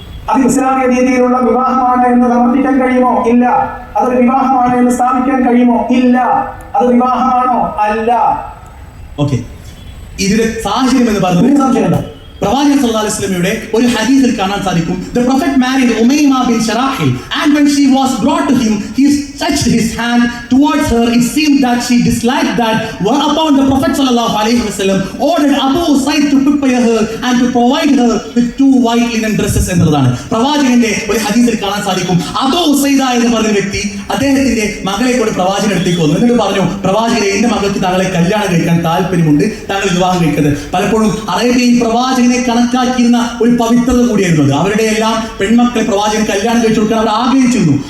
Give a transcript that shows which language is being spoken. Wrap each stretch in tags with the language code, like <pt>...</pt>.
<ml>അത് ഇസ്ലാമിക രീതിയിലുള്ള വിവാഹമാണ് എന്ന് സമർത്ഥിക്കാൻ കഴിയുമോ? ഇല്ല. അതൊരു വിവാഹമാണ് എന്ന് സ്ഥാപിക്കാൻ കഴിയുമോ? ഇല്ല. അത് വിവാഹമാണോ? അല്ല. ഓക്കെ, ഇതിന്റെ സാഹചര്യം എന്ന് പറഞ്ഞത് സംശയമുണ്ടോ? പ്രവാചകൻ സല്ലല്ലാഹു അലൈഹി വസല്ലമയുടെ ഒരു ഹദീസിൽ കാണാൻ സാധിക്കും.</ml> <en>The Prophet married Umayma bin Sharahil, and when she was brought to him, he stretched his hand towards her. It seemed that she disliked that. Whereupon the Prophet sallallahu alaihi wasallam ordered Abu Usaid to prepare her and to provide her with 2 white linen dresses</en> <ml>എന്നതാണ് പ്രവാചകന്റെ ഒരു ഹദീസിൽ കാണാൻ സാധിക്കും. അബൂ ഉസൈദ എന്ന് പറഞ്ഞ വ്യക്തി അദ്ദേഹത്തിന്റെ മകളെ കൊണ്ട് പ്രവാചകൻ അടുത്തേക്ക് വന്നു. എന്നിട്ട് പറഞ്ഞു, പ്രവാചകരെ, എന്റെ മകൾക്ക് താങ്കളെ കല്യാണം കഴിക്കാൻ താല്പര്യമുണ്ട്, താങ്കൾ വിവാഹം കഴിക്കുന്നത്. പലപ്പോഴും അറേബ്യയിൽ പ്രവാചകനെ കണക്കാക്കിയിരുന്ന ഒരു പവിത്രത കൂടിയായിരുന്നു അത്. അവരുടെ എല്ലാം പെൺമക്കളെ പ്രവാചകൻ കല്യാണം കഴിച്ചു കൊടുക്കാൻ അവർ ആഗ്രഹിച്ചിരുന്നു.</ml>